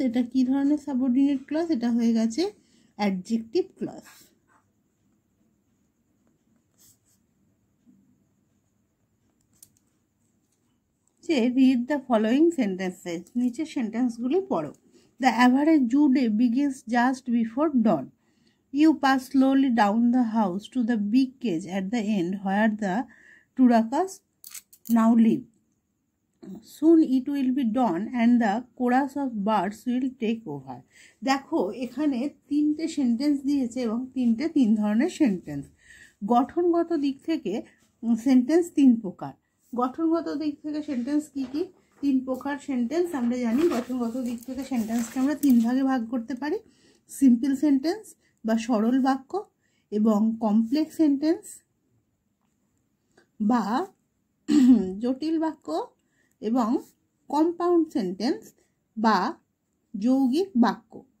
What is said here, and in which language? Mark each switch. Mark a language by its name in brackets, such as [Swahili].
[Bangla] এটা কি ধরনের সাবঅর্ডিনেট ক্লজ? এটা হয়ে গেছে অ্যাডজেক্টিভ ক্লজ। [English] যে read the following sentences, [Bangla] নিচের সেন্টেন্সগুলি পড়ো। [English] The average zoo day begins just before dawn. You pass slowly down the house to the big cage at the end where the turacas now live. Soon it will be dawn and the chorus of birds will take over. [Bangla] দেখো এখানে তিনটে sentence দিয়েছে এবং তিন ধরনের sentence. গঠনগত দিক থেকে sentence তিন প্রকার। গঠনগত দিক থেকে সেন্টেন্স কি কি? তিন প্রকার সেন্টেন্স আমরা জানি। গঠনগত দিক থেকে সেন্টেন্সকে আমরা তিন ভাগে ভাগ করতে পারি, সিম্পল সেন্টেন্স বা সরল বাক্য, এবং কমপ্লেক্স সেন্টেন্স বা জটিল বাক্য, এবং কম্পাউন্ড সেন্টেন্স বা যৌগিক বাক্য।